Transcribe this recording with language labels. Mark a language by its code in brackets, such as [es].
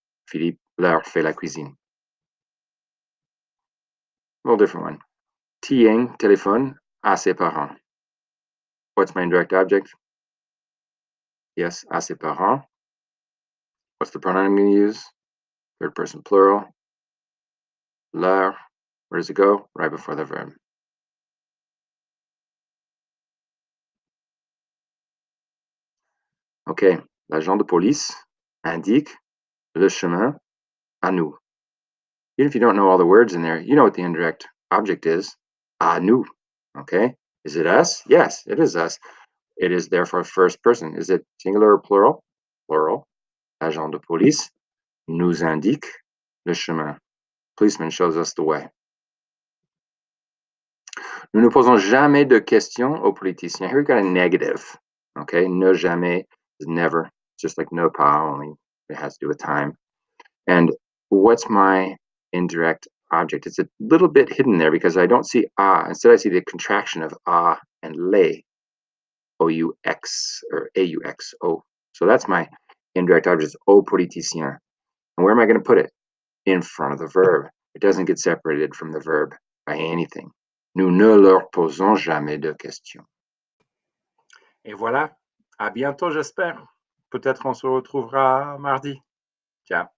[fr] Philippe leur fait la cuisine. [en] A little different one. [fr] Tieng téléphone à ses parents. [en] What's my indirect object? Yes, [fr] à ses parents. [en] What's the pronoun I'm going to use? Third person plural. Leur. Where does it go? Right before the verb. [fr] Okay, l'agent de police indique le chemin à nous. [en] Even if you don't know all the words in there, you know what the indirect object is. [fr] À nous. [en] Okay, is it us? Yes, it is us. It is therefore first person. Is it singular or plural? Plural. [fr] Agent de police nous indique le chemin. [en] Policeman shows us the way. [fr] Nous ne posons jamais de questions aux politiciens. [en] Here we got a negative. Okay, ne jamais is never, just like ne pas, only it has to do with time. And what's my indirect object? It's a little bit hidden there because I don't see ah. Instead, I see the contraction of ah and les, O-U-X or A-U-X-O. So that's my indirect object, is au politicien. And where am I going to put it? In front of the verb. It doesn't get separated from the verb by anything. [fr] Nous ne leur posons jamais de questions. Et voilà. À bientôt, j'espère. Peut-être on se retrouvera mardi. Ciao.